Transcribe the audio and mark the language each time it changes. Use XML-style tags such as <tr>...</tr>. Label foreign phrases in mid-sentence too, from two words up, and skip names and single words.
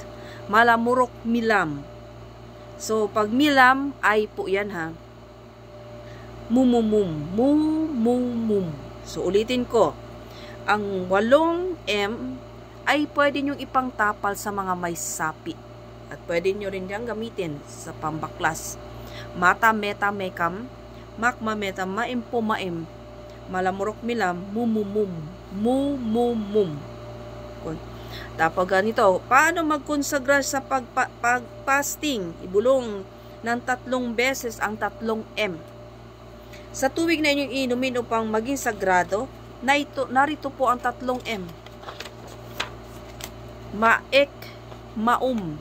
<tl>Malamurok, milam. So, pag milam, ay po yan, ha? Mumumum. Mumumum. So, ulitin ko. Ang 8 M ay pwede nyong ipangtapal sa mga may sapi. At pwede nyo rin diyang gamitin sa pambaklas. Mata, meta, mekam. Makma, meta, maimpo, maim. Malamurok, milam. Mumumum. Mumumum. Tapos ganito, paano magkonsagra sa pag-fasting? Ibulong ng 3 beses ang 3 M. Sa tubig na inyong inumin upang maging sagrado, narito po ang 3 M. Maek, maum.</tl>